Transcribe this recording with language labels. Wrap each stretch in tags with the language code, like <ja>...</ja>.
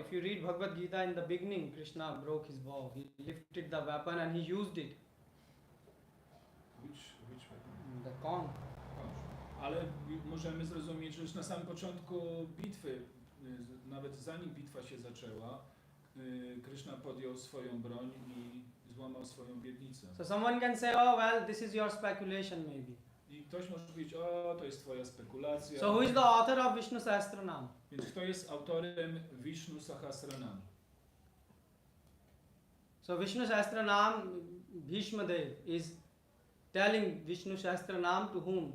<en>If you read Bhagavad Gita, in the beginning, Krishna broke his vow. He lifted the weapon and he used it. Which The conch.</en> <pl>Ale możemy zrozumieć, że już na samym początku bitwy, nawet zanim bitwa się zaczęła, Krishna podjął swoją broń i złamał swoją obietnicę.</pl> <en>So someone can say, oh well, this is your speculation maybe.</en> <pl>I ktoś może powiedzieć, o, to jest twoja spekulacja.</pl> <en>So who is the author of Vishnu Sahasranam?</en> <pl>Więc kto jest autorem Vishnu Sahasranam?</pl> <en>So Vishnu Sahasranam, Bhishma Dev is telling Vishnu Sahasranam to whom?</en>